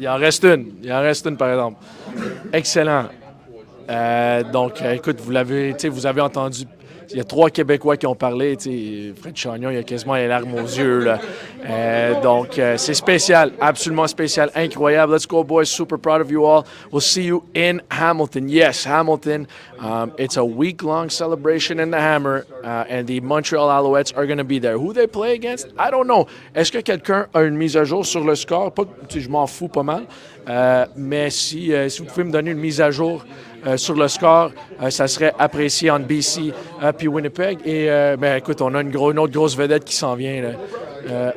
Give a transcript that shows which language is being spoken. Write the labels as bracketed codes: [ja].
[fr] Il en reste une par exemple. Excellent. Donc, écoute, vous avez entendu. Il y a 3 Québécois qui ont parlé. Fred Chagnon, il a quasiment les larmes aux yeux. Là. Donc, c'est spécial, absolument spécial, incroyable. [en] Let's go, boys. Super proud of you all. We'll see you in Hamilton. Yes, Hamilton. It's a week-long celebration in the Hammer, and the Montreal Alouettes are going to be there. Who they play against? I don't know. [fr] Est-ce que quelqu'un a une mise à jour sur le score? Pas, je m'en fous pas mal. Mais si vous pouvez me donner une mise à jour sur le score, ça serait apprécié entre BC puis Winnipeg. Et écoute, on a une autre grosse vedette qui s'en vient. Là.